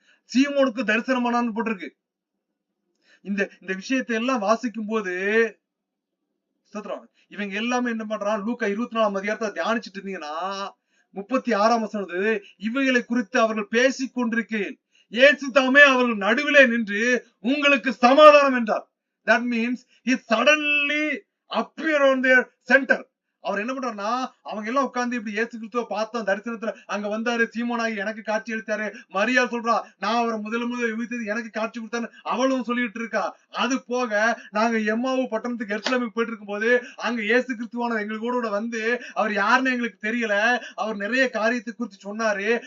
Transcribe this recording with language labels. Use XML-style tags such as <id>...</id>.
<ta>சீமோனுக்கு தரிசனமானான்னு போட்டிருக்கு. இந்த விஷயத்தை எல்லாம் வாசிக்கும் போது இவங்க எல்லாமே என்ன பண்றான், லூக்கா 24ஆம் அதிகாரத்தை தியானிச்சுட்டு இருந்தீங்கன்னா 36ஆம் வசனம், இவைகளை குறித்து அவர்கள் பேசிக் கொண்டிருக்கையில் இயேசு தாமே அவர்கள் நடுவிலே நின்று உங்களுக்கு சமாதானம் என்றார்.</ta> <en>That means he suddenly appeared on their center.</en> <ta>அவர் என்ன பண்றாருன்னா, அவங்க எல்லாம் உட்கார்ந்து இப்படி இயேசு கிறிஸ்துவ பார்த்தோம் தரிசனத்துல, அங்க வந்தாரு, சீமோனாகி எனக்கு காட்சி அளித்தாரு, மரியா சொல்றா நான் அவரை முதல் எனக்கு காட்சி கொடுத்தாரு, அவளும் சொல்லிட்டு இருக்கா. அது போக நாங்க எம்மாவு பட்டணத்துக்கு எருசலேமுக்கு போயிட்டு இருக்கும் போது அங்க இயேசு கிறிஸ்துவான எங்களுக்கு கூட வந்து அவர் யாருன்னு எங்களுக்கு தெரியல, அவர் நிறைய காரியத்தை குறித்து சொன்னாரு.</ta>